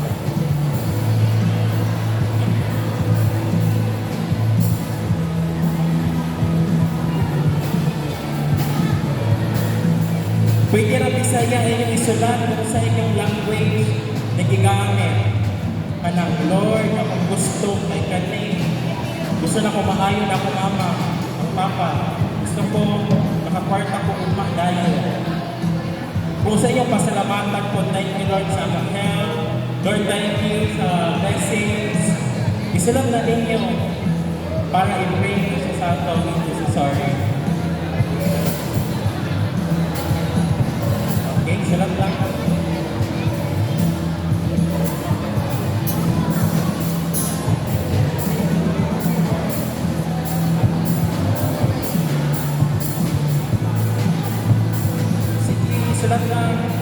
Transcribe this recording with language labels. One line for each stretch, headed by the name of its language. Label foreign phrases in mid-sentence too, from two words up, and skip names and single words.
Cebuano: Pwede rin Bisaya inyong isulat kung sa inyong language na gigamit. Kanang Lord, akong gusto kay kanin. Gusto na ko maayon ako mama, ang papa. Gusto ko makakwarta ko umah dahil. Kung sa inyong pasalamatan po,
English: thank you Lord
Cebuano: sa mga health. Lord,
English: thank you
Cebuano: sa blessings. Isulat na ninyo para i-pray ko sa atong intercessory. Okay, sulat lang. Sige, sulat lang.